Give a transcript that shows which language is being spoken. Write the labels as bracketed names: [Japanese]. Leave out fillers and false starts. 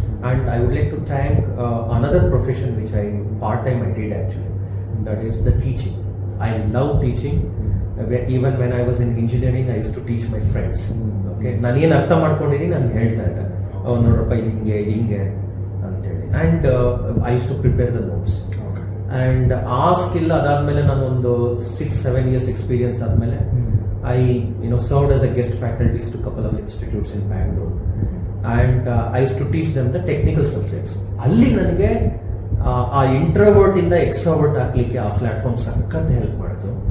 [English] And I would like to thank another profession which part-time I did actually. That is the teaching. I love teaching. Even when I was in engineering, I used to teach my friends. [Kannada] Okay, ನಾನು ಏನು ಅರ್ಥ ಮಾಡ್ಕೊಂಡಿದ್ದೀನಿ ನಾನು ಹೇಳ್ತಾ ಇದ್ದೆ, ನೋಡ್ರಪ್ಪ ಇದು ಹಿಂಗೆ ಅಂತೇಳಿ. [English] And I use to prepare the notes. And [Kannada] ಆ ಸ್ಕಿಲ್ ಅದಾದ್ಮೇಲೆ ನಾನು ಒಂದು 6-7 years ಎಕ್ಸ್ಪೀರಿಯನ್ಸ್ ಆದಮೇಲೆ [English] I served as a guest faculty to a couple of institutes in Bangalore. And I used to teach them the technical subjects. [Kannada] ಅಲ್ಲಿ ನನಗೆ ಆ introvert ಇಂದ extrovert ಆಗ್ಲಿಕ್ಕೆ ಆ ಪ್ಲಾಟ್ಫಾರ್ಮ್ ಸಖತ್ ಹೆಲ್ಪ್ ಮಾಡಿತು.